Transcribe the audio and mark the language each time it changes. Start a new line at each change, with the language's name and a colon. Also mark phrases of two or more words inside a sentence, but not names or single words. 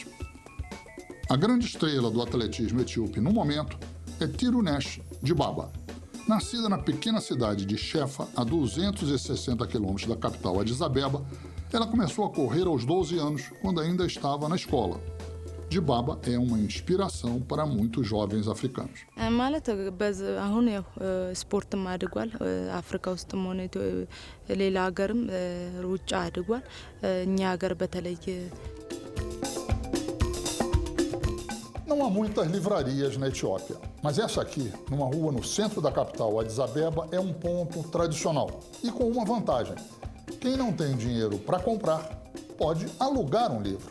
Portuguese: A grande estrela do atletismo etíope no momento é Tirunesh Dibaba. Nascida na pequena cidade de Shefa, a 260 quilômetros da capital Addis Abeba, ela começou a correr aos 12 anos, quando ainda estava na escola. Dibaba é uma inspiração para muitos jovens africanos.
Amharic: ማለት አሁን ያው ስፖርትም አድጓል አፍሪካ ውስጥም ሆነ ሌላ ሀገርም ሩጫ አድጓል እኛ ሀገር በተለይ
Portuguese: Não há muitas livrarias na Etiópia, mas essa aqui, numa rua no centro da capital, Addis Abeba, é um ponto tradicional e com uma vantagem. Quem não tem dinheiro para comprar pode alugar um livro.